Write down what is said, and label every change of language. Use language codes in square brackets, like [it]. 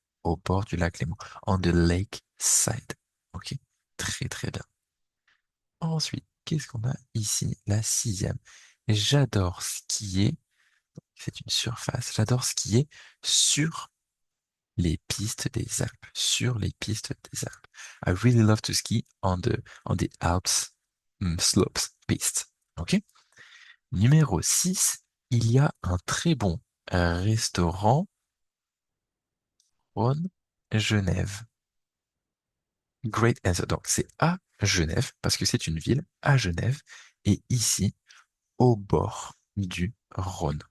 [fr] Au bord du lac Léman, [en] on the lake side. [fr] Ok, très très bien. Ensuite, qu'est-ce qu'on a ici? La sixième. J'adore skier, c'est une surface, j'adore skier sur les pistes des Alpes. Sur les pistes des Alpes. [en] I really love to ski on the Alps slopes pistes. Ok? [fr] Numéro 6, il y a un très bon restaurant Rhône Genève. [en] Great answer. [fr] Donc c'est à Genève, parce que c'est une ville à Genève, et ici, au bord du Rhône.